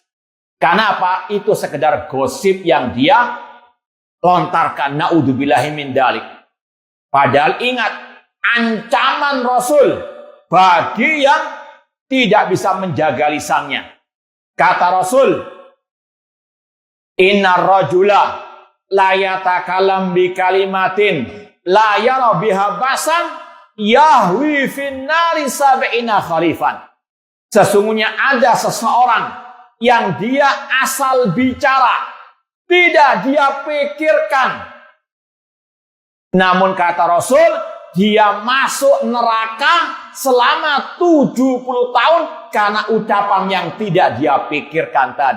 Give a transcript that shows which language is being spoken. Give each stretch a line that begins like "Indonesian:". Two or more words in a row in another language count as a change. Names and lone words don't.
Indonesian: Karena apa? Itu sekedar gosip yang dia lontarkan,
Arabic: نعوذ بالله من ذلك.
Indonesian: Padahal ingat, ancaman Rasul bagi yang tidak bisa menjaga lisannya. Kata Rasul,
Arabic: إن رجلا لا يتكلم بكلمة لا يرى بها بأسا يهوي في النار سبعين خريفا.
Indonesian: Sesungguhnya ada seseorang yang dia asal bicara, tidak dia pikirkan. Namun kata Rasul, dia masuk neraka selama 70 tahun karena ucapan yang tidak dia pikirkan tadi.